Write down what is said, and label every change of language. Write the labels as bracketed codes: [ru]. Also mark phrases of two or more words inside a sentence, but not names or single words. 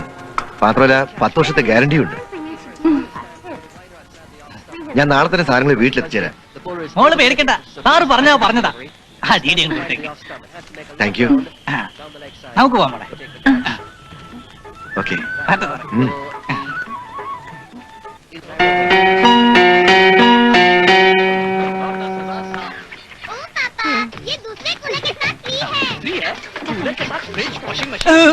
[ml] മാത്രമല്ല 10 വർഷത്തെ ഗ്യാരണ്ടിയും ഉണ്ട്. ഞാൻ നാളെ തന്നെ സാധനങ്ങൾ വീട്ടിലെത്തിച്ചേരാം. മോള് പേടിക്കണ്ട, സാറ് പറഞ്ഞതാ. [en] thank you. [ml] നമുക്ക് പോവാം മോളെ. ഓക്കെ. [hi] ये दूसरे कूलर के साथ फ्री है। कूलर के साथ फ्रिज, [en] washing machine.